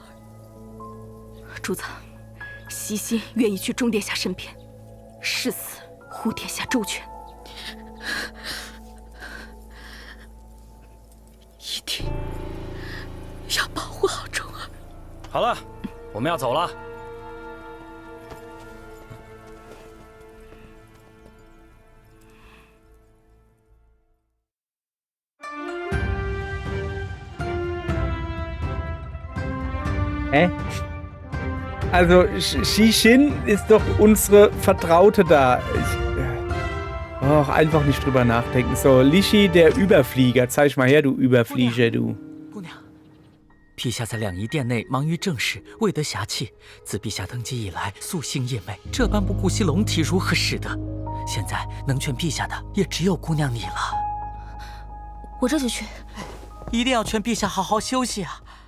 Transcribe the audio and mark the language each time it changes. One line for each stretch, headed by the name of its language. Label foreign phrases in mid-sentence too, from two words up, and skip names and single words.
Chinese: 主子，西西愿意去钟殿下身边，誓死护殿下周全。一定要保护好钟儿。好了，我们要走了。
German: Also, Xixin ist doch unsere Vertraute da. Och, einfach nicht drüber nachdenken. So, Lishi, der Überflieger. Zeig mal her, du Überflieger, du.
Chinese: 姑娘，陛下在两仪殿内忙于政事，未得暇气。自陛下登基以来，素性夜寐，这般不顾惜龙体，如何使得？现在能劝陛下的，也只有姑娘你了。我这就去。一定要劝陛下好好休息啊！